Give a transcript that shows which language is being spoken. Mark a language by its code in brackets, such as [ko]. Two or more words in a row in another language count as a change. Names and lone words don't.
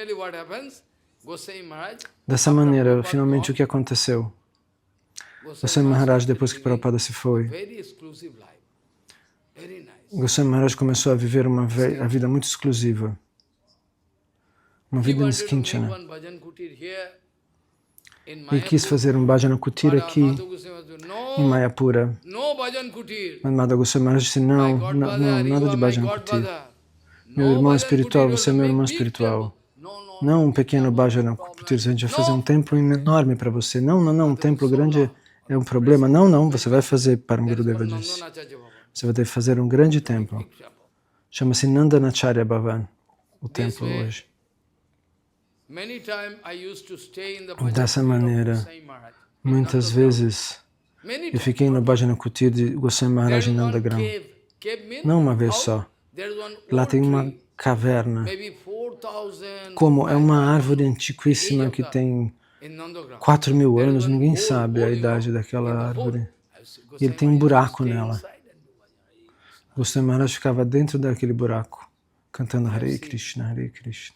[pt] Dessa maneira, finalmente, o que aconteceu? Goswami Maharaj, depois que Prabhupada se foi, Goswami Maharaj começou a viver a vida muito exclusiva, uma vida niskinchana. Ele quis fazer um [sa] भजन कुटीर [pt] aqui em Mayapura. Mas Madhava Goswami Maharaj disse, não, nada de [sa] भजन कुटीर. [pt] Meu irmão espiritual, você é meu irmão espiritual. Não um pequeno [sa] भजन कुटीर, [pt] a gente vai fazer um templo enorme para você. Não, um templo grande é um problema. Não, você vai fazer, Param Gurudeva disse. Você vai ter que fazer um grande templo. Chama-se Nandanacharya Bhavan, o templo hoje. Dessa maneira, muitas vezes, eu fiquei no [sa] भजन कुटीर [pt] de Goswami Maharaj em Nandagram. Não uma vez só. Lá tem uma caverna. Como é uma árvore antiquíssima que tem 4.000 anos, ninguém sabe a idade daquela árvore. E ele tem um buraco nela. Goswami Maharaj ficava dentro daquele buraco, cantando Hare Krishna, Hare Krishna.